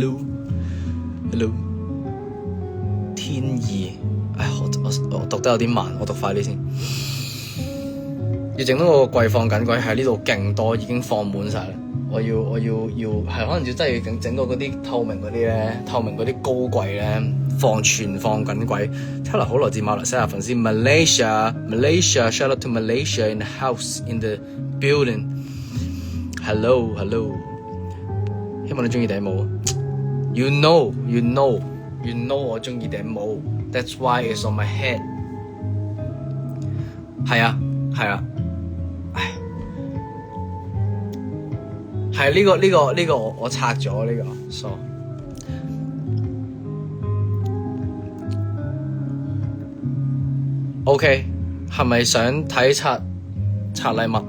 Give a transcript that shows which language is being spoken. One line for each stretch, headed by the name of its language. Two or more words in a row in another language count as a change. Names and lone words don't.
Cantonese: 天意，我讀得有啲慢，我讀快啲先。要整到個櫃放緊櫃喺呢度勁多，已經放滿晒啦。我要係可能要真係整到嗰啲透明嗰啲高櫃咧，全放緊櫃。睇嚟好來自馬來西亞粉絲
English: Malaysia，shout out to Malaysia in the house in the building。Hello，
Cantonese: 希望你鍾意頂帽。
English: You know
Cantonese: 我鍾意頂帽 ，
English: That's why it's on my head。
Cantonese: 係啊，係呢個我拆咗呢個 ，
English: so OK，
Cantonese: 係咪想睇拆禮物？